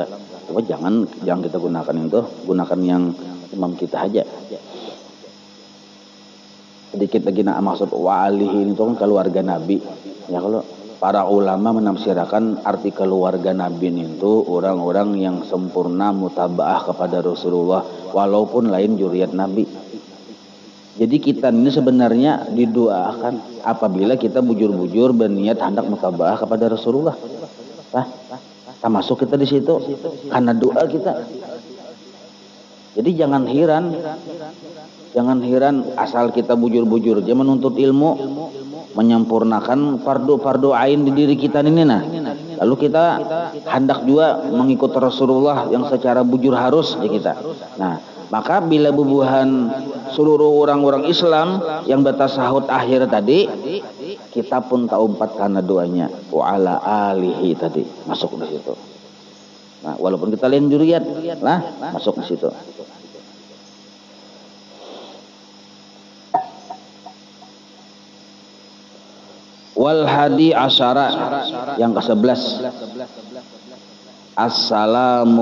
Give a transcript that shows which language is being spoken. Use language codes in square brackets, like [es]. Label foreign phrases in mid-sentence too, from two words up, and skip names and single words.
[bjn] Tapi jangan kita gunakan itu, gunakan yang imam kita aja. Sedikit lagi maksud [ar] وآله [bjn] itu kan keluarga Nabi. Ya kalau para ulama menafsirkan arti keluarga Nabi itu orang-orang yang sempurna mutabaah kepada Rasulullah walaupun lain juriyat Nabi. Jadi kita ini sebenarnya didoakan apabila kita bujur-bujur berniat hendak mutabaah kepada Rasulullah. Termasuk kita di situ karena doa kita. Jadi jangan heran asal kita bujur-bujur aja menuntut ilmu, menyempurnakan fardu ain di diri kita ini nah. Lalu kita hendak juga mengikut Rasulullah yang secara bujur harus ya kita. Nah, maka bila bubuhan seluruh orang-orang Islam yang bertasahud akhir tadi, kita pun tahu empat karena doanya [ar] وعلى آله [bjn] tadi masuk di situ. Nah, walaupun kita lain juriyat lah masuk di situ. [ar] والحادي عشر [bjn] yang ke-11 [ar] assalamu.